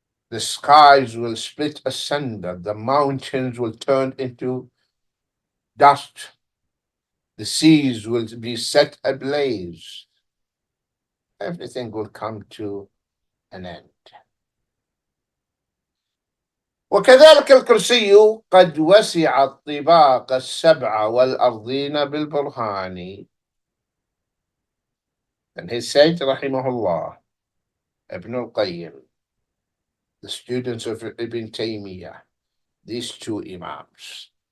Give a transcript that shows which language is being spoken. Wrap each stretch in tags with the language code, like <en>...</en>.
<en>The skies will split asunder. The mountains will turn into dust. The seas will be set ablaze. Everything will come to an end.</en> <ar>وكذلك الكرسي قد وسع الطباق السبع والأرضين بالبرهان.</ar> <en>And he said, rahimahullah, Ibn al-Qayyim, the students of Ibn Taymiyyah, these two imams</en>